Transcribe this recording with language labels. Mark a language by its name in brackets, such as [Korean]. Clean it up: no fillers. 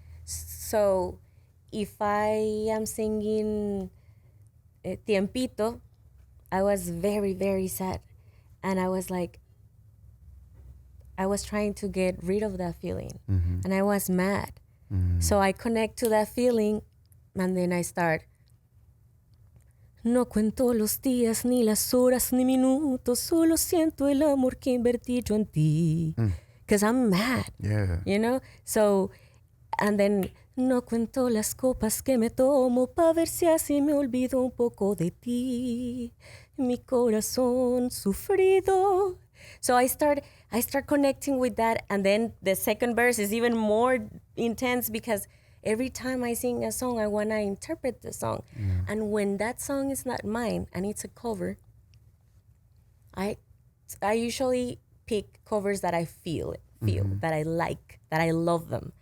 [English] So if I am singing Tiempito, I was very, very sad. And I was like, I was trying to get rid of that feeling. And I was mad. So I connect to that feeling, and then I start. [Spanish] No cuento los días, ni las horas, ni minutos, solo siento el amor que invertí yo en ti. [English] Because I'm mad. Yeah. You know? So, and then, [Spanish] no cuento las copas que me tomo pa' ver si así me olvido un poco de ti. Mi corazón sufrido. [English] So I start connecting with that, and then the second verse is even more intense because every time I sing a song, I want to interpret the song. And when that song is not mine and it's a cover, I usually pick covers that I feel that I like, that I love them.